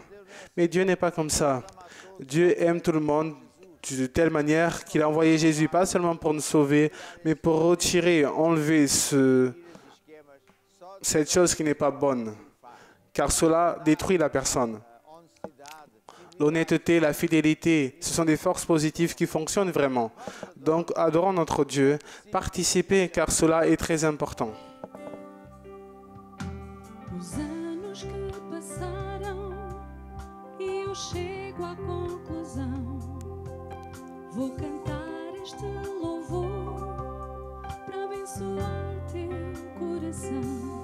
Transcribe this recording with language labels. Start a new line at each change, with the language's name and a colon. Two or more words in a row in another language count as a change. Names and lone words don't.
French: Mais Dieu n'est pas comme ça. Dieu aime tout le monde de telle manière qu'il a envoyé Jésus, pas seulement pour nous sauver, mais pour retirer, enlever cette chose qui n'est pas bonne, car cela détruit la personne. L'honnêteté, la fidélité, ce sont des forces positives qui fonctionnent vraiment. Donc, adorons notre Dieu, participez, car cela est très important.
Portuguese: Os anos que passaram e eu chego à conclusão. Vou cantar este louvor para abençoar teu coração.